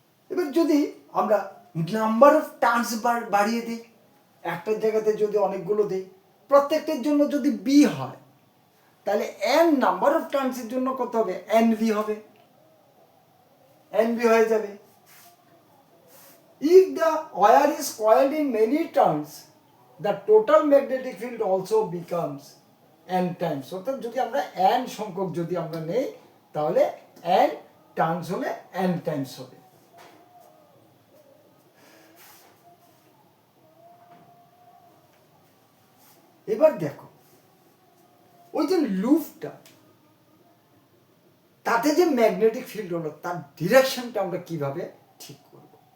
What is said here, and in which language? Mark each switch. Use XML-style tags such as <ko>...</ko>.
<bn>এবার যদি আমরা নাম্বার অফ টার্নস বাড়িয়ে দিই, একটা জায়গাতে যদি অনেকগুলো দিই, প্রত্যেকটার জন্য যদি বি হয়, তাহলে এন নাম্বার অফ টার্নসের জন্য কত হবে, এন ভি হবে, এন ভি হয়ে যাবে।</bn> <en>If the wire is coiled in many turns, the total magnetic field also becomes n times.</en> <bn>অর্থাৎ যদি আমরা n সংখ্যক যদি আমরা নেই, তাহলে n টার্নস হলে n টাইমস হবে। এবার দেখো, ওই যে লুপটা, তাতে যে ম্যাগনেটিক ফিল্ড হলো, তার ডিরেকশনটা আমরা কিভাবে ঠিক করব।</bn>